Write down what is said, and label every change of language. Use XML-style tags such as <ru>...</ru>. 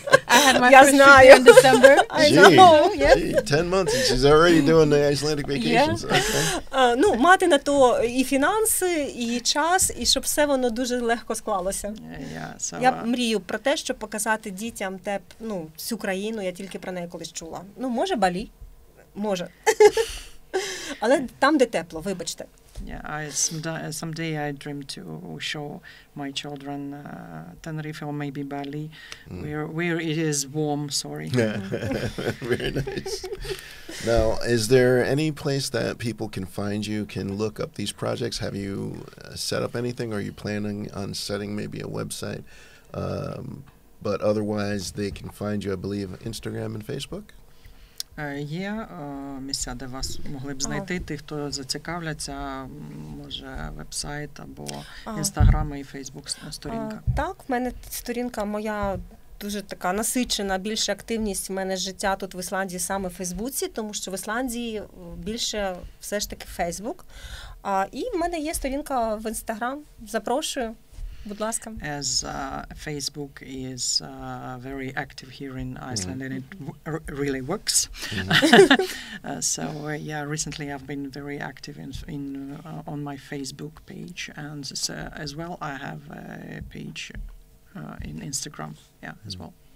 <en>I had my first trip in December. I know, yes. 10 months and she's already doing the Icelandic vacations. Okay.</en> <uk>Ну, мати на то і фінанси, і час, і щоб все воно дуже легко склалося. Я мрію про те, щоб показати дітям всю країну, я тільки про неї колись чула. Ну, може Балі, може. Але там, де тепло, вибачте.</uk> <en>Yeah, someday I dream to show my children Tenerife or maybe Bali, where it is warm. Sorry. Very nice. Now, is there any place that people can find you, can look up these projects? Have you set up anything? Or are you planning on setting maybe a website? But otherwise, they can find you, I believe, Instagram and Facebook?</en> <uk>Є місця, де вас могли б знайти. Ті, хто зацікавляться, може веб-сайт або Інстаграм і Фейсбук сторінка. Так, в мене сторінка моя дуже така насичена, більша активність в мене життя тут в Ісландії саме в Фейсбуці, тому що в Ісландії більше все ж таки Фейсбук. І в мене є сторінка в Інстаграм. Запрошую. Будь ласка.</uk> <en>As Facebook is very active here in Iceland and it really works. So recently I've been very active in on my Facebook page, and as well I have a page in Instagram, as well.</en>